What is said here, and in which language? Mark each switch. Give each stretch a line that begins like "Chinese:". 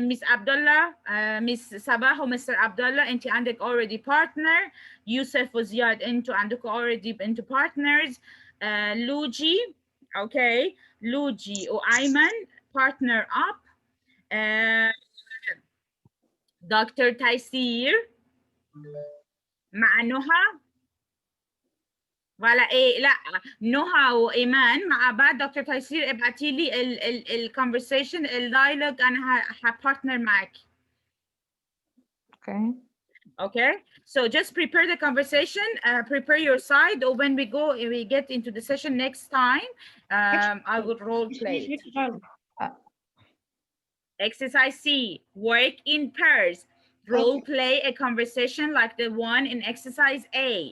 English: Miss Abdullah, Miss Sabah ومستر Abdullah,
Arabic: انت عندك
English: already partner. Yusuf وزياد
Arabic: انتوا عندكم
English: already into partners. Luigi, okay. Luigi وأيمن partner up. Dr.
Arabic: Taysir مع نهى ولا ايه، لا، نهى وايمان مع بعض. دكتور تيسير ابعتي لي الكونفرسيشن الدايلوج، انا هبارتنر معاكي.
English: Okay, so just prepare the conversation, prepare your side, or when we get into the session next time, I would role play it. Exercise C, work in pairs. Role play a conversation like the one in exercise A.